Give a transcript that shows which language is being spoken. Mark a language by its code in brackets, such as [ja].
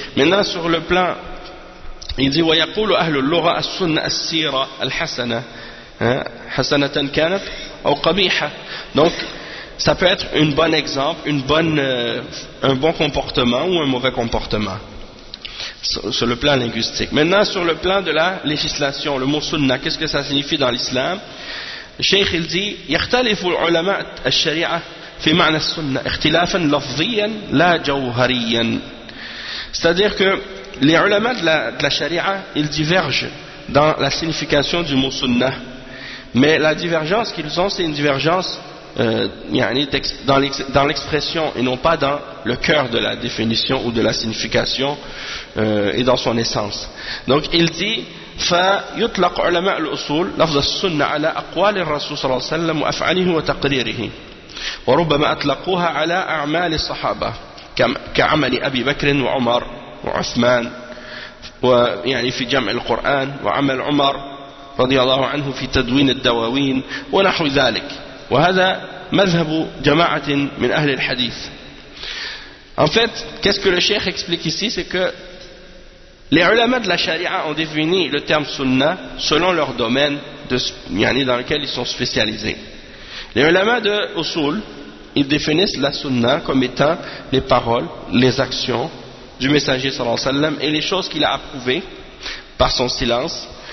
[fr] Maintenant, sur le plan, il dit « [ar] وَيَقُولُ أَهْلُ اللُّغَ السُنَّ السِّيرَ الْحَسَنَةَ حَسَنَةً كَانَتْ أَوْ قَبِيحَةً [fr] » Donc, ça peut être un bon exemple, un bon comportement ou un mauvais comportement sur le plan linguistique. Maintenant, sur le plan de la législation, le mot sunna, qu'est-ce que ça signifie dans l'islam? Cheikh il dit [ar] يَخْتَلِفُ الْعُلَمَاءُ الشَّرِيعَةُ في معنى السنة اختلافا لفظيا لا جوهريا. [fr] C'est-à-dire que les ulama de la charia, ils divergent dans la signification du mot sunna. Mais la divergence qu'ils ont, c'est une divergence dans l'expression et non pas dans le cœur de la définition ou de la signification et dans son essence. Donc il dit [ar] فيطلق علماء الأصول لفظ السنة على أقوال الرسول صلى الله عليه وسلم وأفعاله وتقريره وربما أطلقوها على أعمال الصحابة كعمل أبي بكر وعمر وعثمان ويعني في جمع القرآن وعمل عمر رضي الله عنه في تدوين الدواوين ونحو ذلك وهذا مذهب جماعة من أهل الحديث. [fr] En fait, qu'est-ce que le cheikh explique ici, c'est que les ulama de la charia ont défini le terme sunna selon leur domaine dans lequel ils sont spécialisés. Les ulama de Usul, ils définissent la sunna comme étant les paroles, les actions du messager sallallahu alayhi wa sallam et les choses qu'il a approuvées par son silence.